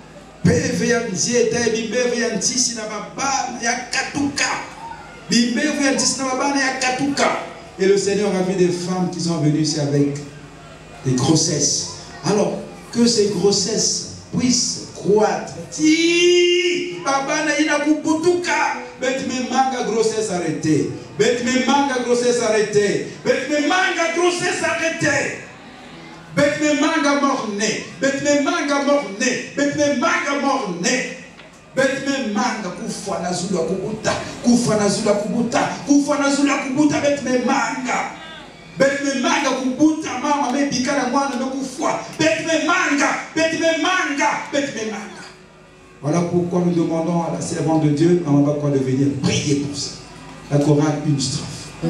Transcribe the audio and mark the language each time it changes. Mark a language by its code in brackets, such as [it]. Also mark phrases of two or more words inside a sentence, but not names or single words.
[fr] Et le Seigneur a vu des femmes qui sont venues ici avec des grossesses. Alors, que ces grossesses puissent croître. [ktu] Si Baba na ina kubutuka, bet me manga [fr] grossesse arrêtée. [ktu] Bet me manga [fr] grossesse arrêtée. [ktu] Bet me manga [fr] grossesse arrêtée. [ktu] Bet me manga morné. Bet me manga morné. Bet me manga morné. Bet me manga kufa na zulu kubuta. Kufa na zulu kubuta. Kufa na zulu kubuta bet me manga. Bet me manga kubuta mama me bikana mwana me kufwa. Bet me manga. Bet me manga. Bet me manga. [fr] Voilà pourquoi nous demandons à la servante de Dieu, Maman Bakwa, de venir prier pour ça. La chorale, une strophe.